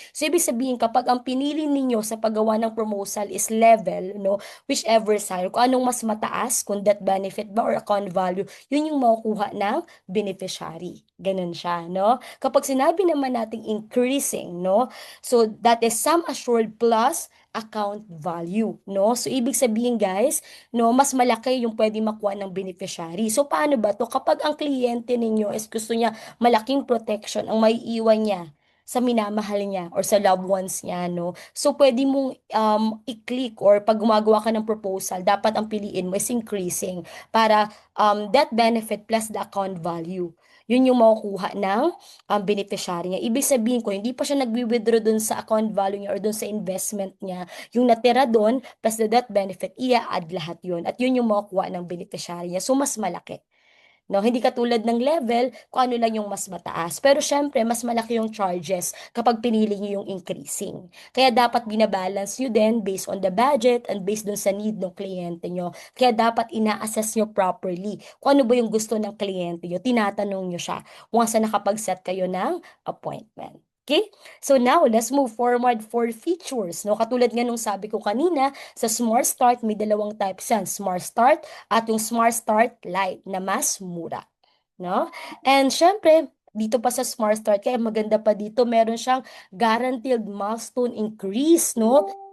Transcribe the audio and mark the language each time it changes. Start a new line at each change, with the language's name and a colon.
Filipino: So, ibig sabihin, kapag ang pinili ninyo sa paggawa ng proposal is level, no, whichever side, kung anong mas mataas, kung death benefit ba or account value, yun yung makukuha ng beneficiary. Ganun siya, no? Kapag sinabi naman nating
English: increasing, no, so that is sum assured plus account value, no?
Filipino: So, ibig sabihin, guys, no, mas malaki yung pwede makuha ng beneficiary. So, paano ba to? Kapag ang kliyente ninyo is gusto niya malaking protection, ang maiiwan niya sa minamahal niya or sa loved ones niya, no? So, pwede mong i-click or pag gumagawa ka ng proposal, dapat ang piliin mo is increasing para
English: that benefit plus the account value.
Filipino: Yun yung makukuha ng beneficiary niya. Ibig sabihin ko, hindi pa siya nagwi-withdraw dun sa account value niya or dun sa investment niya. Yung natira dun, plus the death benefit, i-add lahat yun. At yun yung makukuha ng beneficiary niya. So, mas malaki. No, hindi katulad ng level kung ano lang yung mas mataas. Pero syempre, mas malaki yung charges kapag pinili niyo yung increasing. Kaya dapat binabalance nyo din
English: based on the budget and based
Filipino: dun sa need ng kliyente nyo. Kaya dapat ina-assess nyo properly kung ano ba yung gusto ng kliyente nyo. Tinatanong nyo siya once na nakapag-set kayo ng appointment.
English: Okay? So now, let's move forward for features.
Filipino: No? Katulad nga nung sabi ko kanina, sa Smart Start, may dalawang types yan. Smart Start at yung Smart Start Lite na mas mura. No? And syempre, dito pa sa Smart Start, kaya maganda pa dito, meron siyang guaranteed milestone increase, no?